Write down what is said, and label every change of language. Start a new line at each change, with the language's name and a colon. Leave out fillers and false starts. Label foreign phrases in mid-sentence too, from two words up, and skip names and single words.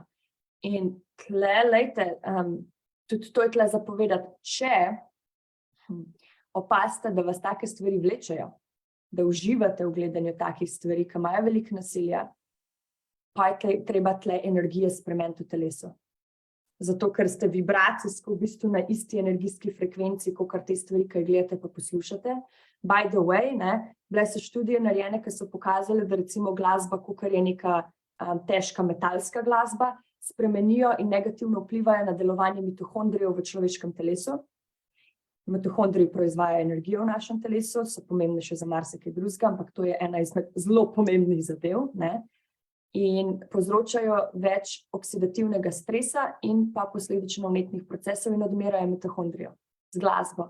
Slovenian: In tle, lejte, tudi to je tle zapovedati, če opazite, da vas take stvari vlečejo, da uživate v gledanju takih stvari, ki imajo veliko nasilja, pa je treba tle energije spremeniti v telesu. Zato, ker ste vibracijsko v bistvu na isti energijski frekvenci, kot te stvari, ki jih gledate pa poslušate.
English: By the way,
Slovenian: bile so študije narejene, ki so pokazale, da recimo glasba, kakor je neka težka metalska glasba, spremenijo in negativno vplivajo na delovanje mitohondrijev v človeškem telesu. Mitohondriji proizvajajo energijo v našem telesu, so pomembne še za marsikaj drugega, ampak to je ena izmed zelo pomembnih zadev, in povzročajo več oksidativnega stresa in pa posledično vnetnih procesov in odmerajo mitohondrijev z glasbo.